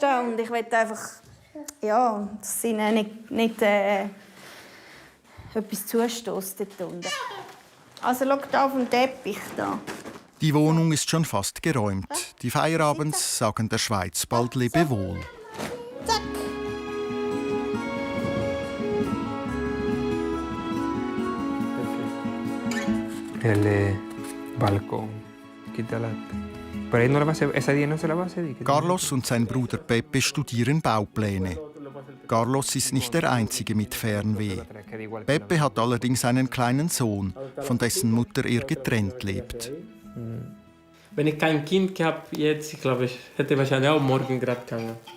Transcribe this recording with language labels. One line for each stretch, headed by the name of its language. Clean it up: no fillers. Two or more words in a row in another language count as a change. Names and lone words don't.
German: Und ich will einfach, ja, dass ihnen nicht etwas zustößt dort unten. Also schau da auf den Teppich da. Die Wohnung ist schon fast geräumt. Die Feierabends sagen der Schweiz bald Lebewohl. Zack.
Spanish: El balcón. Quítala. Pero ahí no la va a hacer, esa día no se la va a hacer.
German: Carlos und sein Bruder Pepe studieren Baupläne. Carlos ist nicht der Einzige mit Fernweh. Pepe hat allerdings einen kleinen Sohn, von dessen Mutter er getrennt lebt. Wenn ich kein Kind gehabt jetzt, ich glaube, ich hätte wahrscheinlich auch morgen gerade gegangen.